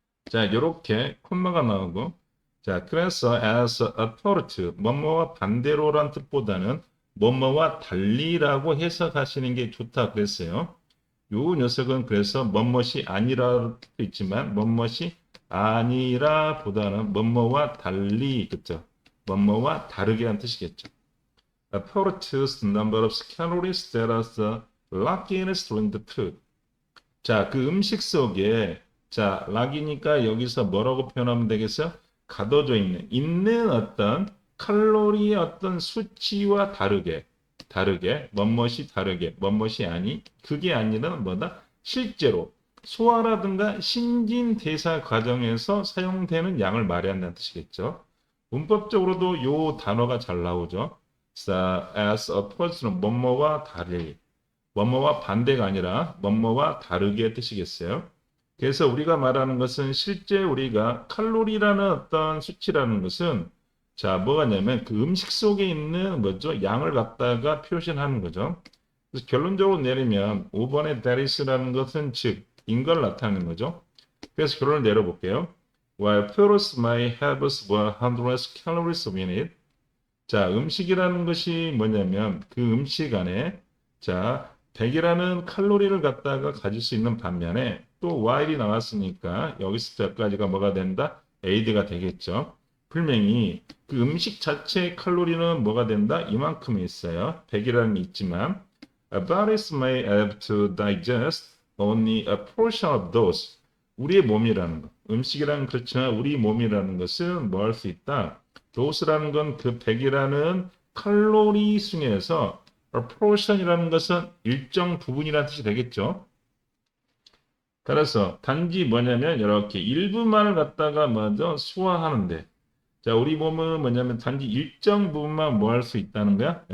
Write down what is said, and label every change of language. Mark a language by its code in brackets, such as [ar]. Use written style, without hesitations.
[ko] 자, 이렇게 콤마가 나오고 자, 그래서 as opposed 뭐뭐와 반대로란 뜻보다는 뭐뭐와 달리라고 해석하시는 게 좋다 그랬어요. 요 녀석은 그래서 뭐뭇이 아니라도 있지만 뭐뭇이 아니라 보다는 뭐뭐와 달리 그죠? 뭐뭐와 다르게 한 뜻이겠죠. [en] Opposed number of calories that are locked in during the food. [ko] 자, 그 음식 속에 자, 락이니까 여기서 뭐라고 표현하면 되겠어요? 가둬져 있는 어떤 칼로리의 어떤 수치와 다르게, 뭐뭇이 다르게, 뭐뭇이 아니, 그게 아니라 뭐다? 실제로 소화라든가 신진대사 과정에서 사용되는 양을 말해야 한다는 뜻이겠죠. 문법적으로도 요 단어가 잘 나오죠. as opposed to 뭐뭐와 달리, 뭐뭐와 반대가 아니라 뭐뭐와 다르게 뜻이겠어요. 그래서 우리가 말하는 것은 실제 우리가 칼로리라는 어떤 수치라는 것은 자, 뭐가냐면 그 음식 속에 있는 뭐죠? 양을 갖다가 표현하는 거죠. 그래서 결론적으로 내리면 5번의 that is라는 것은 즉, 인 걸 나타내는 거죠. 그래서 결론을 내려볼게요. [en] While foods may have 100 calories in it. [ko] 자, 음식이라는 것이 뭐냐면 그 음식 안에 자, 100이라는 칼로리를 갖다가 가질 수 있는 반면에 또 while이 나왔으니까 여기서 여기까지가 뭐가 된다? aid가 되겠죠. 분명히 그 음식 자체의 칼로리는 뭐가 된다? 이만큼이 있어요. 100이라는 게 있지만 [en] our bodies may have to digest only a portion of those. [ko] 우리의 몸이라는 것. 음식이라는 그렇지만 우리 몸이라는 것은 뭐 할 수 있다? dose라는 건 그 100이라는 칼로리 중에서 a portion이라는 것은 일정 부분이라는 뜻이 되겠죠. 따라서 단지 뭐냐면 이렇게 일부만을 갖다가 먼저 소화하는데 자, 우리 몸은 뭐냐면 단지 일정 부분만 뭐 할 수 있다는 거야?